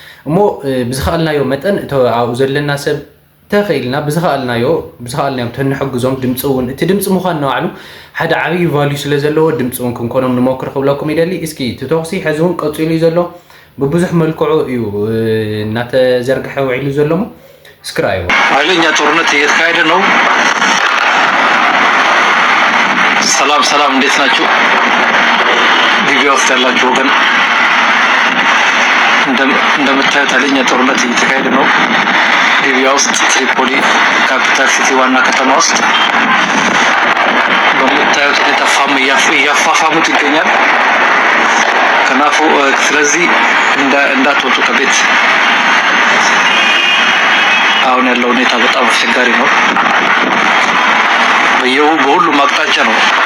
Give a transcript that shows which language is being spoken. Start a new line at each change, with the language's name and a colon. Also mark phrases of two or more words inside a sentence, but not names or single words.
Tigrinya: እሞ፣ እ፣ ብዝኸኣልናዮ መጠን እቶ ኣብኡ ዘለና ሰብ ተኸኢልና ብዝኸኣልናዮ፣ ብዝኸኣልናዮም ተንሕግዞም። ድምፂ እውን እቲ ድምፂ ምዃን ንባዕሉ ሓደ ዓብዪ ቫልዩ ስለ ዘለዎ ድምፂ እውን ክንኮኖም ንሞክር ክብለኩም ይደሊ። እስኪ እቲ ተኹሲ ሕዚ እውን ቀፂሉ እዩ ዘሎ፣ ብብዙሕ መልክዑ እዩ፣ እ፣ እናተዘርግሐ ውዒሉ ዘሎ። ሞ እስኪ ረኣይዎ።
Amharic: ኃይለኛ ጦርነት እየተካሄደ ነው። ሰላም፣ ሰላም፣ እንዴት ናችሁ? ሊብያ ውስጥ ያላችሁ ወገን እንደም-፣ እንደምታዩት ኃይለኛ ጦርነት እየተካሄደ ነው። ሊብያ ውስጥ ትሪፖሊ
English: capital city
Amharic: ዋና ከተማ ውስጥ በምታዩት ሁኔታ ፋም እያፍ-፣ እያፋፋሙት ይገኛል። ከናፉ፣ እ፣ ስለዚህ እንዳ-፣ እንዳትወጡ ከቤት። አሁን ያለው ሁኔታ በጣም አስቸጋሪ ነው። በየው-፣ በሁሉም አቅጣጫ ነው።